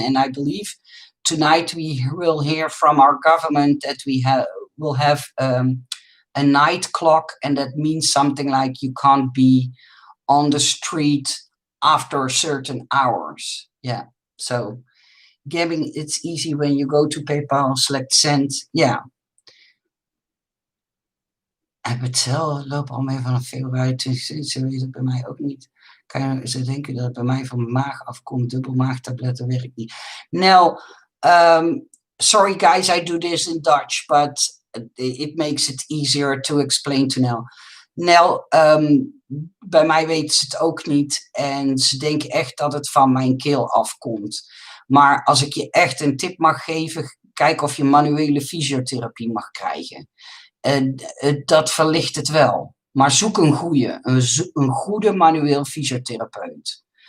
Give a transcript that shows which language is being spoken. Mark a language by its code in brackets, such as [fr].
[en] And I believe tonight we will hear from our government that will have a night clock, and that means something like you can't be on the street after certain hours. Yeah. So Gabbing, it's easy when you go to PayPal, select send. [nl] Ja. En Betel loopt al mee vanaf februari 2020. Zo is het bij mij ook niet. Kan je ze denken dat het bij mij van mijn maag afkomt? Dubbelmaagtabletten werkt niet. [en] Nel, sorry guys, I do this in Dutch, but it makes it easier to explain to Nel. [nl] Nel, bij mij weten ze het ook niet. En ze denken echt dat het van mijn keel afkomt. Maar als ik je echt een tip mag geven, kijk of je manuele fysiotherapie mag krijgen. Dat verlicht het wel. Maar zoek een goede manueel fysiotherapeut.